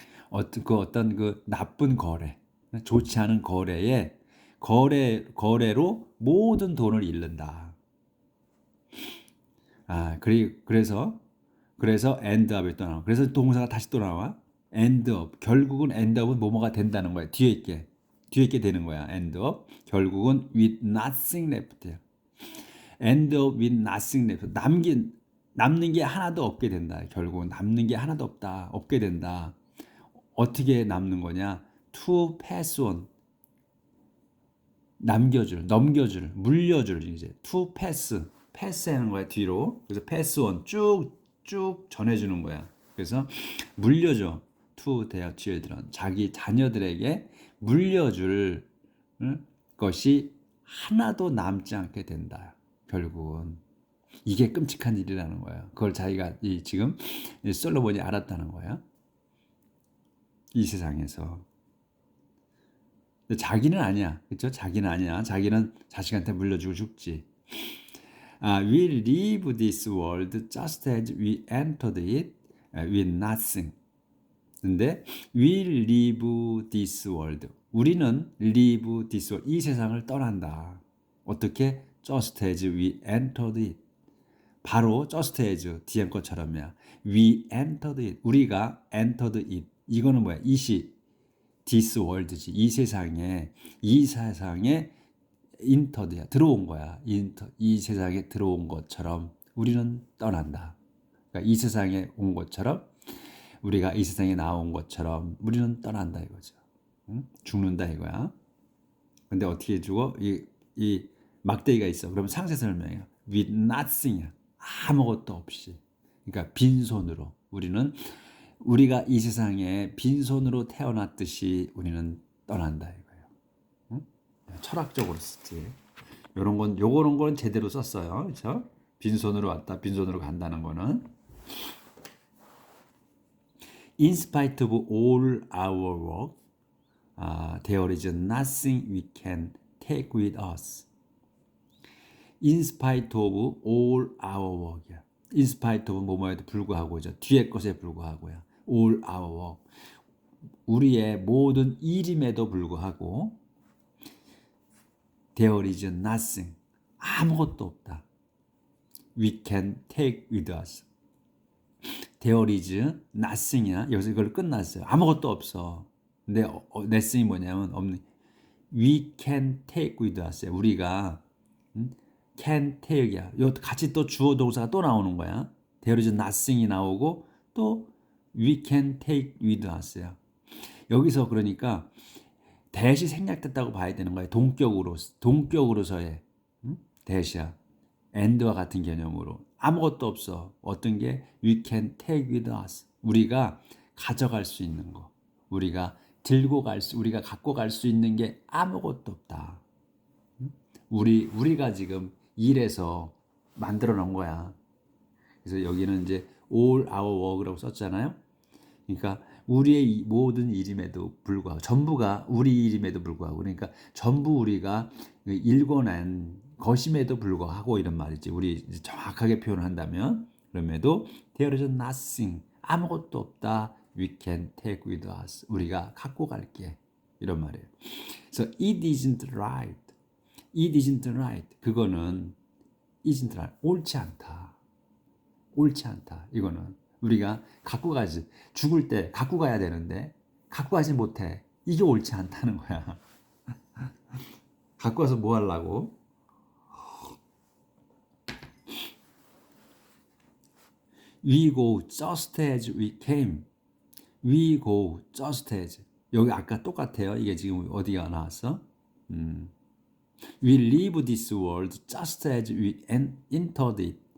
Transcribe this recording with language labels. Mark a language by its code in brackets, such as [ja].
[ko] 어떤 그 나쁜 거래, 좋지 않은 거래로 모든 돈을 잃는다. 그래서 [en] end up [ko] 이 또 나와. 그래서 동사가 다시 또 나와. [en] end up. [ko] 결국은 end up은 뭐뭐가 된다는 거야. 뒤에 있게 되는 거야. end up. [en] 결국은 with nothing left. end up with nothing left. [ko] 남는 게 하나도 없게 된다. 결국은 남는 게 하나도 없게 된다. 어떻게 남는 거냐? [en] to pass on. [ko] 넘겨줄, 물려줄 이제 to pass 하는 거야 뒤로. 그래서 pass on 쭉 전해주는 거야. 그래서 물려줘 [en] to their children [ko] 자기 자녀들에게 물려줄 것이 하나도 남지 않게 된다. 결국은 이게 끔찍한 일이라는 거야. 그걸 자기가 지금 솔로몬이 알았다는 거야. 이 세상에서. 자기는 아니야. 그렇죠? 자기는 아니야. 자기는 자식한테 물려주고 죽지. [en] We leave this world just as we entered it with nothing. [ko] 근데 [en] we leave this world. [ko] 우리는 [en] leave this world. [ko] 이 세상을 떠난다. 어떻게? [en] just as we entered it. [ko] 바로 just as 뒤에 것처럼이야. [en] We entered it. 우리가 entered it. [ko] 이거는 뭐야? this world지. 이 세상에 인터드야. 들어온 거야. 이 세상에 들어온 것처럼 우리는 떠난다. 그러니까 이 세상에 온 것처럼 우리가 이 세상에 나온 것처럼 우리는 떠난다 이거죠. 응? 죽는다 이거야. 근데 어떻게 죽어? 이 막대기가 있어. 그러면 상세 설명이야. [en] with nothing이야. [ko] 아무것도 없이. 그러니까 빈손으로. 우리가 이 세상에 빈손으로 태어났듯이 우리는 떠난다 이거예요. 응? 철학적으로 쓰지. 요런 거는 제대로 썼어요. 그렇죠? 빈손으로 왔다, 빈손으로 간다는 거는. [en] In spite of all our work, there is nothing we can take with us. In spite of all our work이야. In spite of 뭐뭐에도 불구하고죠. [ko] 뒤에 것에 불구하고요. all our work. 우리의 모든 일임에도 불구하고 [en] there is nothing. [ko] 아무것도 없다. [en] We can take with us. There is nothing이야. [ko] 여기서 이걸 끝났어요. 아무것도 없어. [en] 근데 nothing이 뭐냐면 없는. We can take with us. [ko] 우리가 can take이야. 요 같이 또 주어 동사가 또 나오는 거야. [en] There is nothing이 나오고 또 we can take with us야. [ko] 여기서 그러니까 대시 생략됐다고 봐야 되는 거야. 동격으로서의 대시야. and와 같은 개념으로 아무것도 없어. [en] 어떤 게 we can take with us. [ko] 우리가 가져갈 수 있는 거. 우리가 갖고 갈 수 있는 게 아무것도 없다. 우리가 지금 일해서 만들어 놓은 거야. 그래서 여기는 이제 all our work라고 썼잖아요. 그러니까 우리의 모든 일임에도 불구하고 전부가 우리 일임에도 불구하고 그러니까 전부 우리가 일궈낸 것임에도 불구하고 이런 말이지. 우리 정확하게 표현을 한다면 그럼에도 [en] there is nothing [ko] 아무것도 없다. [en] We can take with us [ko] 우리가 갖고 갈게 이런 말이에요. 그래서 [en] it isn't right. It isn't right. 그거는 isn't right. [ko] 옳지 않다. 옳지 않다. 이거는 우리가 갖고 가지. 죽을 때 갖고 가야 되는데 갖고 가지 못해. 이게 옳지 않다는 거야. 갖고 와서 뭐 하려고? [en] We go just as we came. We go just as. [ko] 여기 아까 똑같아요. 이게 지금 어디가 나왔어? [en] We leave this world just as we entered it.